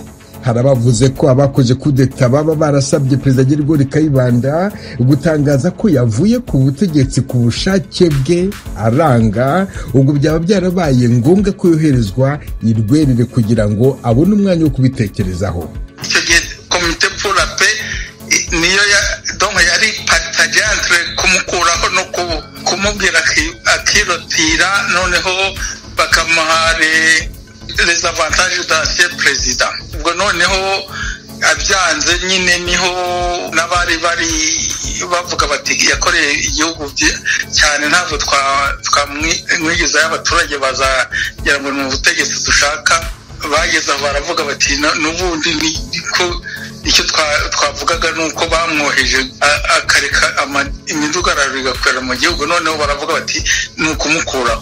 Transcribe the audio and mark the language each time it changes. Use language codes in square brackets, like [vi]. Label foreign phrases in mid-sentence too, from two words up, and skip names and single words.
[rw] hari abavuze ko abakoze kudeta baba barasabye perezida Gregory Kayibanda gutangaza ko yavuye ku butegetsi ku bushake bwe aranga, ubwo byaba byarabaye ngombwa ko yoherezwa irwerere kugira ngo abone umwanya wo kubitekerezaho. icyo gihe komite [fr] pour la paix [rw] niyo yari partage entre kumukuraho no kumubwira akirotira, noneho bakamuha [fr] les avantages d'ancien président. [rw] ubwo noneho abyanze nyine niho n'abari bavuga bati yakoreye igihugu cyane, ntabwo twamwigizayo abaturage bazagera ngo ni ubutegetsi dushaka. bageze aho baravuga bati n'ubundi niko icyo twavugaga ni uko bamwoheje akareka imidugararo igakorera mu gihugu, noneho baravuga bati ni ukumukuraho.